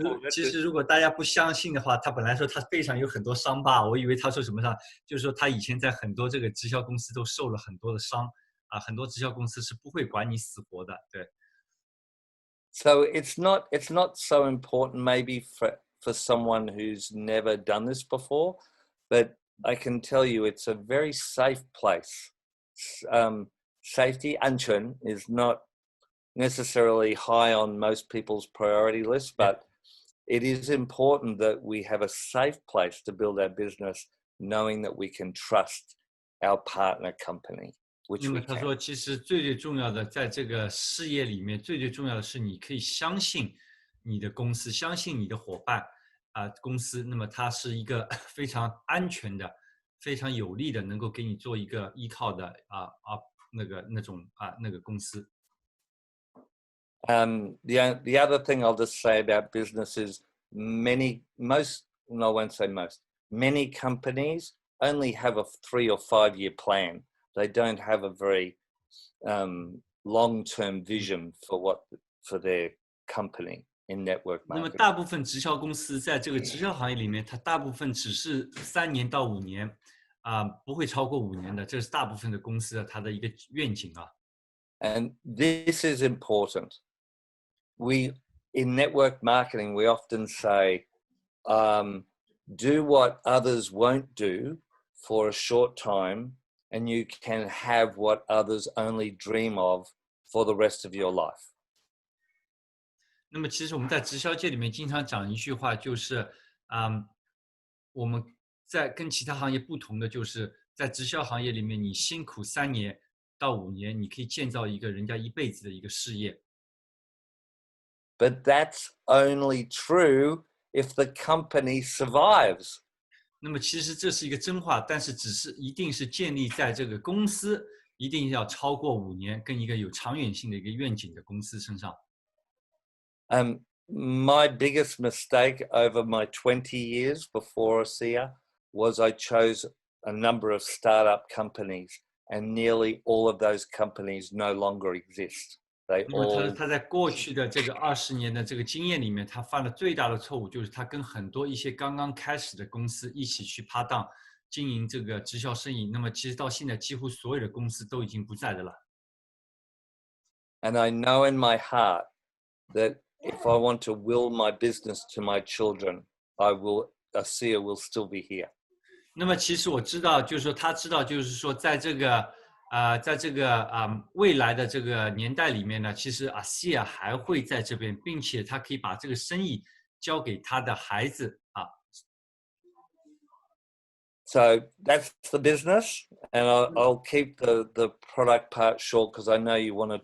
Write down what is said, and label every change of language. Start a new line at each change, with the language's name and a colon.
Chinese: 其实如果大家不相信的话，他本来说他背上有很多伤疤，我以为他说什么伤，就是说他以前在很多这个直销公司都受了很多的伤很多直销公司是不会管你死活的，对。
English: So it's not so important maybe for someone who's never done this before, but I can tell you it's a very safe place. Safety, 安全 is not necessarily high on most people's priority list, but it is important that we have a safe place to build our business, knowing that we can trust our partner company.
Chinese: 那么他说，其实最重要的，在这个事业里面，最重要的是，你可以相信你的公司，相信你的伙伴公司。那么它是一个非常安全的、非常有利的，能够给你做一个依靠的那个公司。
English: The other thing I'll just say about business is many companies only have a 3 or 5 year plan. They don't have a very long-term vision for their company in network marketing.
Chinese: 那么大部分直销公司在这个直销行业里面，它大部分只是3年到5年不会超过5年的，这是大部分的公司它的一个愿景啊。
English: And this is important. In network marketing, we often say, do what others won't do for a short time, and you can have what others only dream of for the rest of your life.
Chinese: 那么其实我们在直销界里面经常讲一句话，就是我们在跟其他行业不同的，就是在直销行业里面，你辛苦3年到5年，你可以建造一个人家一辈子的一个事业。
English: But that's only true if the company survives.
Chinese: 那么其实这是一个真话，但是一定是建立在这个公司一定要超过5年，跟一个有长远性的一个愿景的公司身上。
English: My biggest mistake over my 20 years before ASEA was I chose a number of startup companies and nearly all of those companies no longer exist. They
Chinese: 那么
English: all
Chinese: 他在过去的这个20年的这个经验里面，他犯了最大的错误，就是他跟很多一些刚刚开始的公司一起去搭档经营这个直销生意。那么其实到现在，几乎所有的公司都已经不在的了。
English: And I know in my heart that if I want to will my business to my children, ASEA will still be here.
Chinese: 那么其实我知道，就是说他知道，就是说在这个未来的这个年代里面呢，其实ASEA还会在这边，并且他可以把这个生意交给他的孩子啊。
English: So that's the business, and I'll keep the product part short because I know you wanted